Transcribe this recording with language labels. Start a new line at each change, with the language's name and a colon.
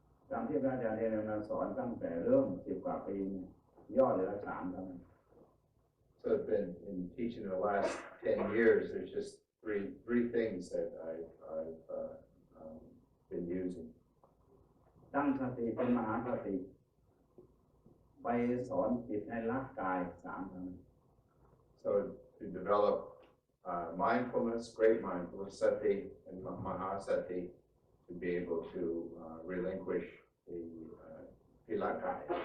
Thai: ตามที่พระอาจารย์เรียนมาสอนตั้งแต่เริ่ม10 กว่าปีย่อเหลือ3เท่านั้น
English: So in teaching the last 10 years, there's just three things that I've been using. ตั้งสติเป็นมหาสติไปสอนจิตให้รักกาย3เท่านั้น So to develop mindfulness, great mindfulness, sati and mahasati, to be able to relinquish the pilakaya.